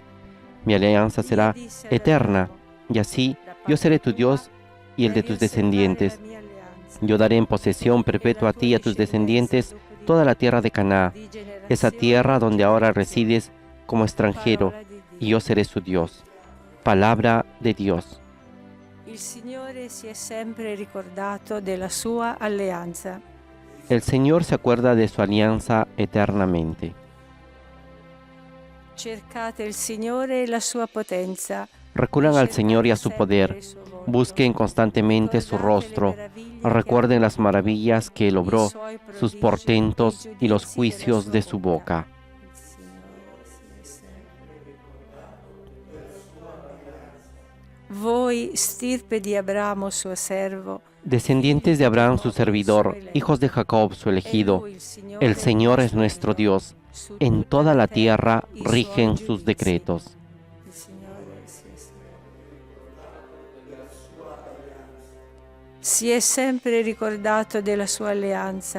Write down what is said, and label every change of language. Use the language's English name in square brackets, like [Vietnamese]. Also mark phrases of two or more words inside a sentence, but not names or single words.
[Spanish] Mi alianza será eterna, y así yo seré tu Dios y el de tus descendientes. Yo daré en posesión perpetua a ti y a tus descendientes toda la tierra de Canaán, esa tierra donde ahora resides como extranjero, y yo seré su Dios. Palabra de Dios. [Italian] Il Signore si è sempre ricordato della sua alleanza. [Spanish] El Señor se acuerda de su alianza eternamente. [Italian] Cercate il Signore e la sua potenza. [Spanish] Recurran al Señor y a su poder. Busquen constantemente su rostro. Recuerden las maravillas que Él obró, sus portentos y los juicios de su boca. [Italian] Voi, stirpe di Abramo suo servo, [Spanish] Descendientes de Abraham su servidor, hijos de Jacob su elegido, el Señor es nuestro Dios. En toda la tierra rigen sus decretos. [Italian] Si è sempre ricordato della sua alleanza.